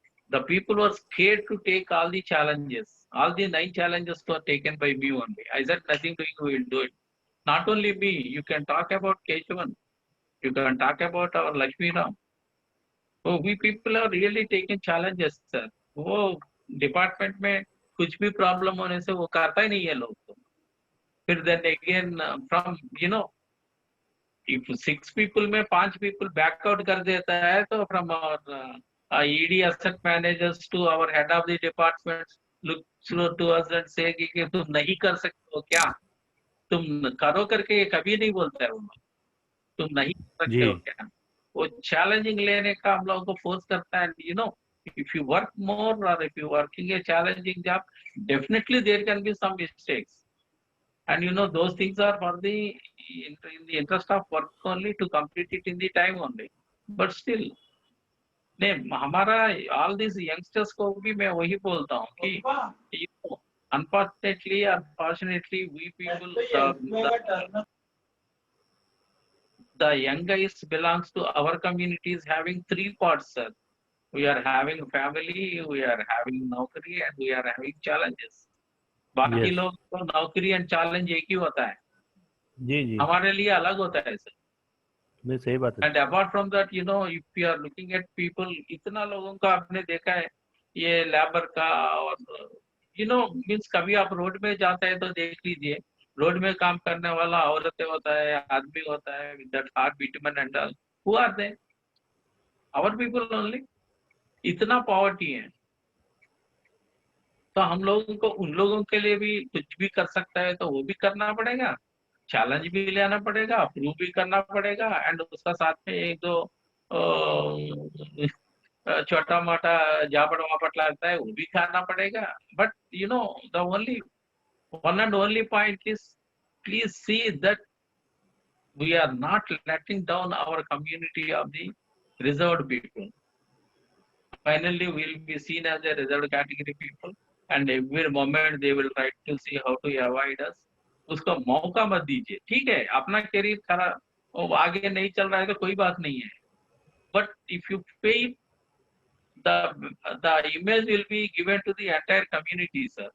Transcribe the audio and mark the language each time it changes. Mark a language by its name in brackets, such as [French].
[English] The people were scared to take all the challenges. All the 9 challenges were taken by me only. I said nothing doing, we will do it. Not only me, you can talk about Keshavan. You can talk about our Lakshmi Ram. So we people are really taking challenges, sir. [Hindi] वो department में कुछ भी problem होने से वो करता ही नहीं है लोग. फिर then again from if 6 people में 5 people back out कर देता है तो [English] from our ED asset managers to our head of the department look through to us and say [Hindi] कि तुम नहीं कर सकते हो क्या, तुम करो करके ये कभी नहीं बोलता है वो, तुम नहीं कर सकते हो क्या, वो चैलेंजिंग लेने का हम लोगों को फोर्स करता है. [English] If you work more or if you working a challenging job, definitely there can be some mistakes, and those things are for in the interest of work only, to complete it in the time only. But still नहीं, हमारा all these youngsters [Hindi] को भी मैं वही बोलता हूँ कि [English] unfortunately we people the young guys belongs to our community is having 3 parts, sir. We are having family, we are having naukri, and we are having challenges. [Hindi] बाकी लोग तो नौकरी एंड चैलेंज एक ही होता है, जी हमारे लिए अलग होता है सर. नहीं सही बात है. [English] and apart from that if you are looking at people, [Hindi] इतना लोगों का आपने देखा है ये लेबर का, और मीन्स कभी आप रोड में जाते हैं तो देख लीजिए, रोड में काम करने वाला औरतें होता है, आदमी होता है, with that heart बिटमन and all, [English] Who are they? Our people only. [Hindi] इतना पॉवर्टी है, तो हम लोगों को उन लोगों के लिए भी कुछ भी कर सकता है तो वो भी करना पड़ेगा, चैलेंज भी लेना पड़ेगा, प्रूव भी करना पड़ेगा, एंड उसका साथ में एक दो छोटा मोटा जापड़ वापट लगता है वो भी खाना पड़ेगा. [English] But the only one and only point is, please see that we are not letting down our community of the reserved people. Finally, we will be seen as a reserved category people, and every moment they will try to see how to avoid us. [Hindi] उसको मौका मत दीजिए. ठीक है, अपना career खराब, वो आगे नहीं चल रहा है तो कोई बात नहीं है, [English] but if you pay, the image will be given to the entire community, sir.